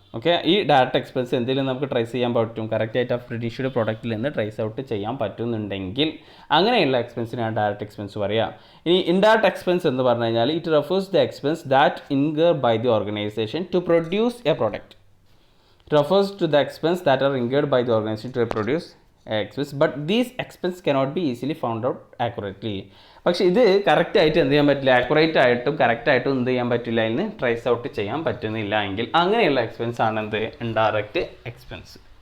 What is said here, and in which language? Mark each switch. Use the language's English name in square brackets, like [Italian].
[Malayalam] Okay, ഈ direct expense എന്തെങ്കിലും നമുക്ക് ട്രേസ് ചെയ്യാൻ പറ്റും, കറക്റ്റായിട്ട് ആ പ്രൊഡ്യൂസ്ഡ് പ്രൊഡക്റ്റിൽ നിന്ന് ട്രേസ് ഔട്ട് ചെയ്യാൻ പറ്റുന്നുണ്ടെങ്കിൽ അങ്ങനെയുള്ള എക്സ്പെൻസിനാണ് ഡയറക്റ്റ് എക്സ്പെൻസ് പറയുക. ഇനി ഇൻഡയറക്റ്റ് എക്സ്പെൻസ് എന്ന് പറഞ്ഞു കഴിഞ്ഞാൽ [English] It refers the expense that incur by the organization to produce a product. It refers to the expense that are incurred by the organization to produce expense, but these expense cannot be easily found out accurately. [Malayalam] പക്ഷേ ഇത് കറക്റ്റായിട്ട് എന്ത് ചെയ്യാൻ പറ്റില്ല, accurate ആയിട്ടും കറക്റ്റായിട്ടും എന്ത് ചെയ്യാൻ പറ്റില്ല, അതിന് ട്രേസ് ഔട്ട് ചെയ്യാൻ പറ്റുന്നില്ല എങ്കിൽ അങ്ങനെയുള്ള എക്സ്പെൻസ് ആണ് എന്ത്, ഇൻഡയറക്റ്റ് എക്സ്പെൻസ്.